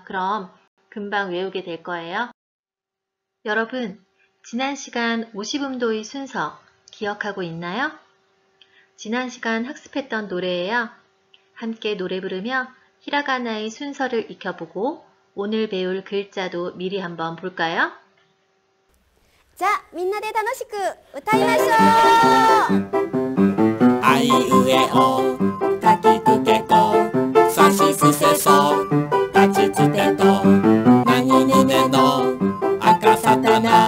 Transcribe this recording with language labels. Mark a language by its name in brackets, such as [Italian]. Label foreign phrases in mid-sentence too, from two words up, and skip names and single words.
[Korean] 그럼 금방 외우게 될 거예요. 여러분, 지난 시간 50음도의 순서 기억하고 있나요? 지난 시간 학습했던 노래예요. 함께 노래 부르며 히라가나의 순서를 익혀보고 오늘 배울 글자도 미리 한번 볼까요? [Japanese] じゃあみんなで楽しく歌いましょう。あいうえおかきくけこさしすせそたちつてとなにぬねのあかさたな